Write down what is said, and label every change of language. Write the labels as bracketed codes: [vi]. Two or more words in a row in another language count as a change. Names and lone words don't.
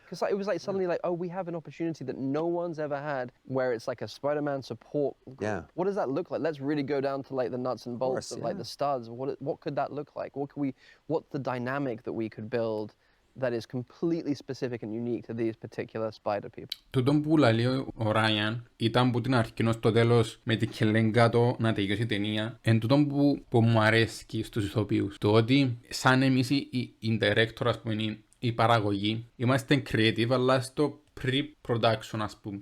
[en] because it was like suddenly like, oh, we have an opportunity that no one's ever had, where it's like a Spider-Man support group. Yeah. What does that look like? Let's really go down to like the nuts and bolts of like the studs. What could that look like? What's the dynamic that we could build that is completely specific and unique to these particular spider people? [el] Τούτον που λέει ο Ράιαν ήταν που την αρχή στο τέλος με την Κελέγκατο να τελειώσει η ταινία. Εν τούτον που μου αρέσει στους ηθοποιούς. Το ότι σαν εμείς οι director, ας πούμε, η παραγωγή, είμαστε creative αλλά στο pre-production, ας πούμε.